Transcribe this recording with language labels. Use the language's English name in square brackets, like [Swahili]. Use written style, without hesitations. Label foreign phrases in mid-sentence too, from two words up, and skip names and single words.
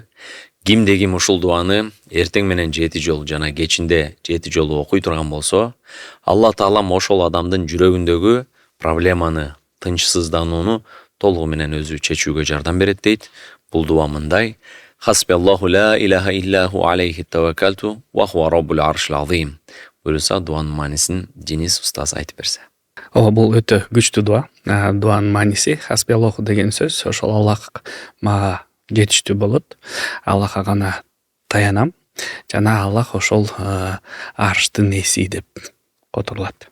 [Kyrgyz] Кимде ким ушул дуаны эртең менен 7 жолу жана кечинде 7 жолу окуй турган болсо, Алла Таалам ошол адамдын жүрөгүндөгү проблеманы, тынчсызданууну толугу менен өзү чечүүгө жардам берет дейт. Бул дуа мындай: [Arabic] حسبي الله لا إله إلا هو عليه توكلت وهو رب العرش العظيم. [Kyrgyz] Буюрса, дуанын маанисин Денис устаз айтып берсе. Ооба, бул өтө күчтүү дуа. Дуанын мааниси хасбиаллаху деген сөз ошол Аллах мага жетиштүү болот. Аллахка гана таянам жана Аллах ошол арштын ээси деп которулат.